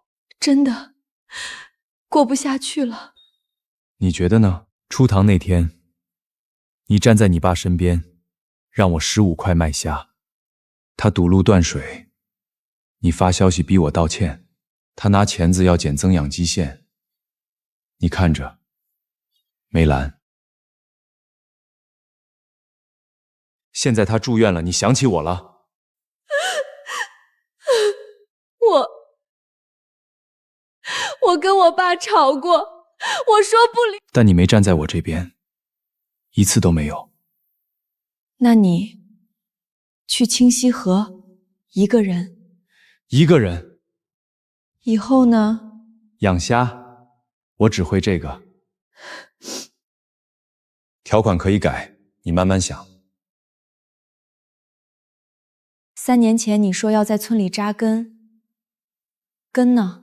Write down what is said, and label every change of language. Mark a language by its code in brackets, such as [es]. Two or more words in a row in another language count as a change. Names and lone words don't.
[zh] 真的過不下去了。你覺得呢？出塘那天，你站在你爸身邊，讓我15塊賣蝦，他堵路斷水，你發消息逼我道歉，他拿鉗子要剪增氧機線，你看着沒攔。現在他住院了，你想起我了？我跟我爸吵过，我说不离。但你没站在我这邊，一次都沒有。那你去清溪河一個人？一個人。以後呢？養蝦，我只會這個。條款可以改，你慢慢想。 3年前你說要在村裡扎根，根呢？